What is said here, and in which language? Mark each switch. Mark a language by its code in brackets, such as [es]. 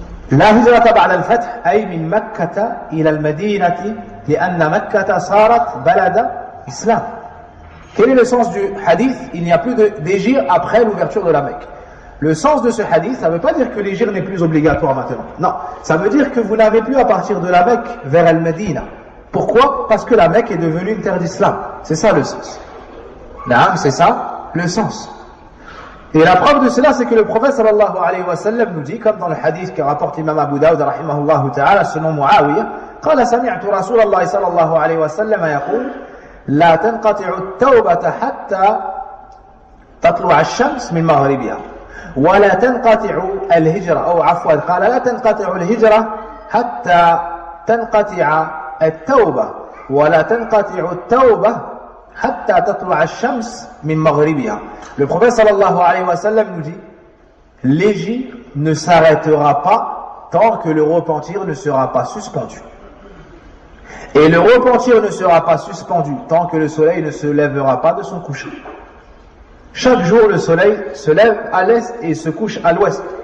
[ar] لا هجرة بعد الفتح أي من مكة إلى المدينة لأن مكة صارت بلد إسلام. [fr] Quel est le sens du hadith? Il n'y a plus d'hégire après l'ouverture de la Mecque. Le sens de ce hadith, ça ne veut pas dire que l'hégire n'est plus obligatoire maintenant. Non, ça veut dire que vous n'avez plus à partir de la Mecque vers Al-Medina. Pourquoi? Parce que la Mecque est devenue une terre d'islam. C'est ça le sens. Naam, c'est ça le sens. Et la preuve de cela, c'est que le prophète sallallahu alayhi wa sallam nous dit, comme dans le hadith que rapporte l'imam Abu Dawud rahimahullah ta'ala, selon Muawiyah, [ar] قال سمعت رسول الله صلى الله عليه وسلم يقول لا تنقطع التوبة حتى تطلع الشمس من مغربها ولا تنقطع الهجرة أو عفوا قال لا تنقطع الهجرة حتى تنقطع التوبة ولا تنقطع التوبة حتى تطلع الشمس من مغربها. [fr] Le prophète sallallahu alayhi wa sallam nous dit l'hégire ne s'arrêtera pas tant que le repentir ne sera pas suspendu. Et le repentir ne sera pas suspendu tant que le soleil ne se lèvera pas de son coucher. Chaque jour, le soleil se lève à l'est et se couche à l'ouest.